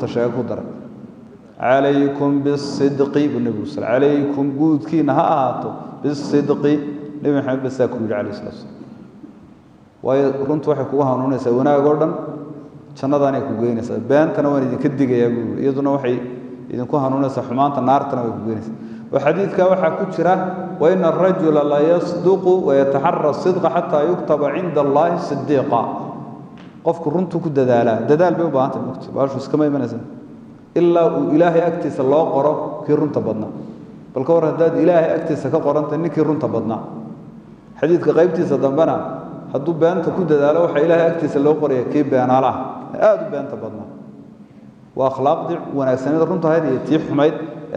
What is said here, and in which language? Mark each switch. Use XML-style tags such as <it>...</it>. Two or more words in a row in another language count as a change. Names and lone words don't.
<so>sheeg ku daray</so> <ar>عليكم بالصدق</ar> <so>nabi</so> <ar>صلى الله عليكم</ar> <so>guudkiina ha ahaato bis-sidqi nabi maxamed baa ku yiri</so> <ar>عليه وسلم</ar> <so>way runtu waxay kugu hanuunaysaa wanaag oo dhan jannadaanay ku geynaysaa beentana waan idin ka digayaa buu iyaduna waxay idinku hanuunaysaa xumaanta naartana way ku geynaysaa وحديثك waxa ku jira</so> <ar>وإن الرجل ليصدق ويتحرى الصدق حتى يكتب عند الله صديقا</ar> <so>qofku runtu ku dadaala dadaal bay u baahan tahay baashu iskama imanaysan illa ilaahi agtiisa loo qoro kii runta badna bal ka war hadaad ilaahi agtiisa ka qoranta ninkii runta badna xadiidka qaybtiisa dambana hadduu beenta ku dadaalo waxa ilaahi agtiisa loo qoray kii beenaalaha aad u beenta badna waa akhlaaqdi wanaagsanida runta ahayd iyo tii xumayd ee</so>